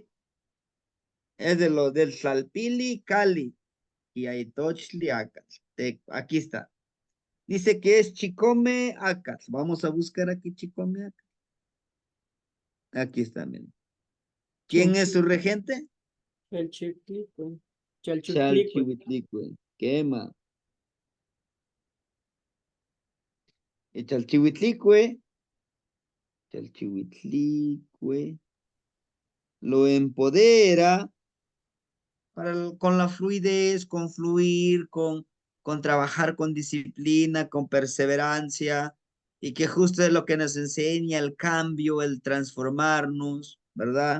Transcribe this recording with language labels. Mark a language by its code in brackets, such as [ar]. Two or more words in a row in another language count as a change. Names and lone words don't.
[es] Es de los del Salpili, Cali. Y Aitochli, Acas. Aquí está. Dice que es Chicome, Acas. Vamos a buscar aquí Chicome, Acas. Aquí está, miren. ¿Quién es su regente? Chalchiclicue. Chalchiclicue. Chalchihuitlicue. Quema. Y Chalchihuitlicue. Chalchihuitlicue. Lo empodera con la fluidez, con fluir, con trabajar con disciplina, con perseverancia, y que justo es lo que nos enseña el cambio, el transformarnos, ¿verdad?